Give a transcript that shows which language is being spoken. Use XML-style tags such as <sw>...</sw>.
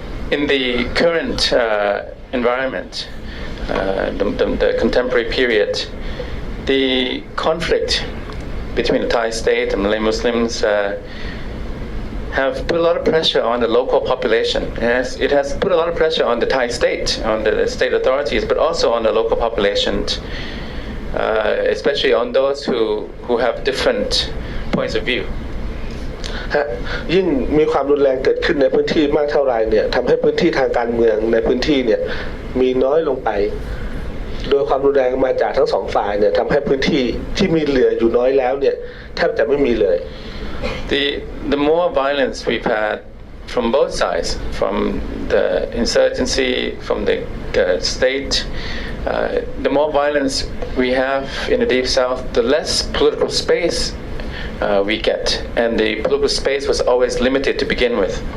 <en>In the current environment, the contemporary period, the conflict between the Thai state and Malay-Muslims have put a lot of pressure on the local population. It has put a lot of pressure on the Thai state, on the state authorities, but also on the local population, especially on those who have different points of view.</en> <th>ยิ่งมีความรุนแรงเกิดขึ้นในพื้นที่มากเท่าไรเนี่ยทำให้พื้นที่ทางการเมืองในพื้นที่เนี่ยมีน้อยลงไปโดยความรุนแรงมาจากทั้งสองฝ่ายเนี่ยทำให้พื้นที่ที่มีเหลืออยู่น้อยแล้วเนี่ยแทบจะไม่มีเลย</th> <en>The more violence we've had from both sides, from the insurgency, from the state, the more violence we have in the Deep South, the less political space we get, and the political space was always limited to begin with.</en>